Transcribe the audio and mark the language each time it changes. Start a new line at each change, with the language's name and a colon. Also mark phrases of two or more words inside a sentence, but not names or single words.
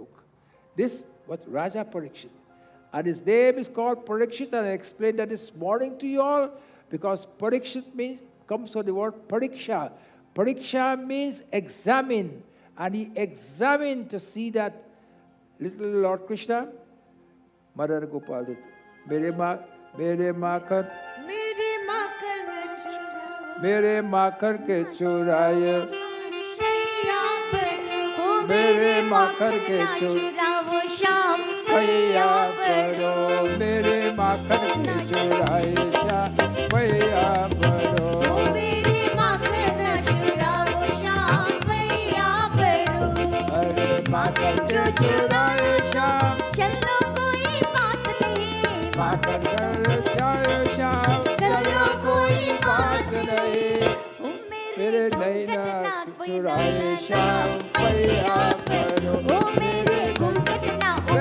English: This was Raja Parikshit. And his name is called Parikshit, and I explained that this morning to you all, because Parikshit comes from the word Pariksha. Pariksha means examine, and he examined to see that little Lord Krishna, Mother Gopal did,
Hindi: मेरे माखर के चुराए, मेरे माखर के चुराए शाम भैया परो, मेरे माखन के चुराए श्याम भैया परो, मेरे माखन चुराओ श्याम भैया परो, अरे माखन जो चुराए श्याम चलो कोई बात नहीं, माखन चुराए श्याम चलो कोई बात नहीं, मेरे नैना चुराए श्याम भैया परो, मेरे घूंघट ना